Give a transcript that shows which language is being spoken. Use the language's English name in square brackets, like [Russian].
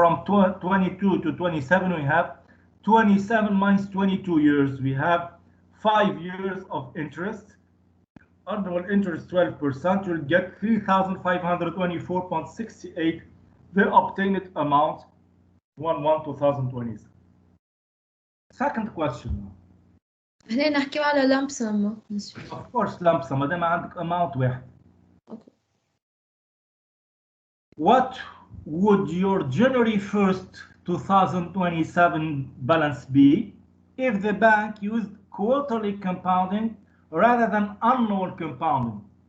[English] From 22 to 27, we have 27 minus 22 years. We have 5 years of interest. Annual interest 12%, you'll get 3,524.68, the obtained amount 1/1/2027. Second question. [Arabic] هنا نحكيو على lump sum. [English] Of course lump sum, [Arabic] ما دام عندك amount واحد. [English] Okay. What would your January 1st, 2027 balance be if the bank used quarterly compounding rather than annual compounding?